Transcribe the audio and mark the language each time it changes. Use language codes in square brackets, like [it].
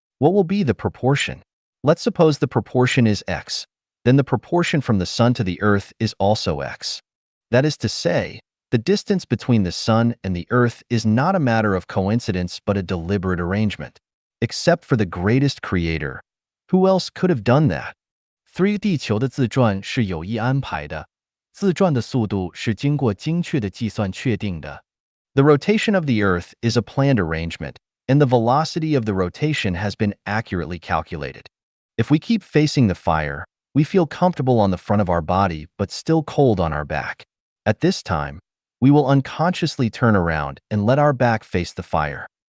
[en] What will be the proportion? Let's suppose the proportion is X. Then the proportion from the Sun to the Earth is also X. That is to say, the distance between the Sun and the Earth is not a matter of coincidence but a deliberate arrangement. Except for the greatest creator. Who else could have done that? 3. [zh] 地球的自转是有意安排的。自转的速度是经过精确的计算确定的。 [en] The rotation of the Earth is a planned arrangement, and the velocity of the rotation has been accurately calculated. If we keep facing the fire, we feel comfortable on the front of our body but still cold on our back. At this time, we will unconsciously turn around and let our back face the fire.